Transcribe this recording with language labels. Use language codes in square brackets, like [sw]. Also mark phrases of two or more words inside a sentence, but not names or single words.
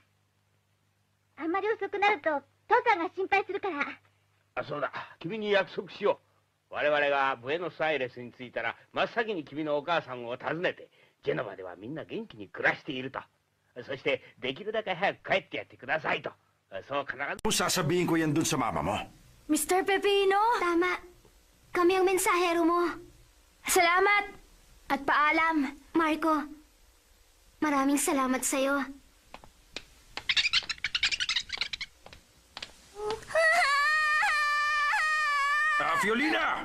[ja] あんまり遅くなると、父さんが心配するから。あ、そうだ。君に約束しよう。我々がブエノスアイレスに着いたら、真っ先に君のお母さんを訪ねて、ジェノバではみんな元気に暮らしていると。そして、できるだけ早く帰ってやってくださいと。そう必ず。 [tl] Kung sasabihin ko yan dun sa mama mo. Mr. Pepino? Tama. Kami ang mensahero mo. Salamat! At paalam. Marco, maraming salamat sa'yo. Fiolina!